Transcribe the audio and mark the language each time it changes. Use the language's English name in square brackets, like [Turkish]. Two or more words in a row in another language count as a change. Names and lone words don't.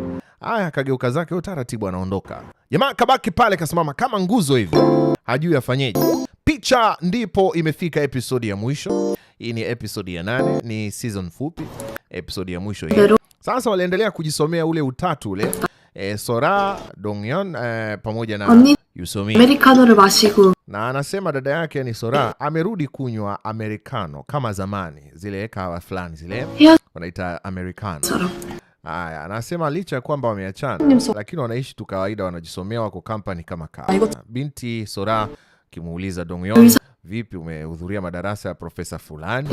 [Swahili] Haya, akageuka zake utaratibu anaondoka. Jamaa kabaki pale kasimama kama nguzo hivi. Hajui afanyeje. Picha ndipo imefika episodi ya mwisho. Hii ni episodi ya 8, ni season fupi. Episodi ya mwisho hii. Sasa waliendelea kujisomea ule utatu ule. Sora, Dongyeon pamoja na Yusomi. [Korean] Americano를 마시고. [Swahili] Na anasema dada yake ni Sora amerudi kunywa americano kama zamani, zile kahawa fulani zile wanaita americano. Haya, anasema licha ya kwamba wameachana lakini wanaishi tu kawaida, wanajisomea, wako company kama kawa. Binti Sora kimuuliza Dongyeon, vipi umehudhuria madarasa ya profesa fulani?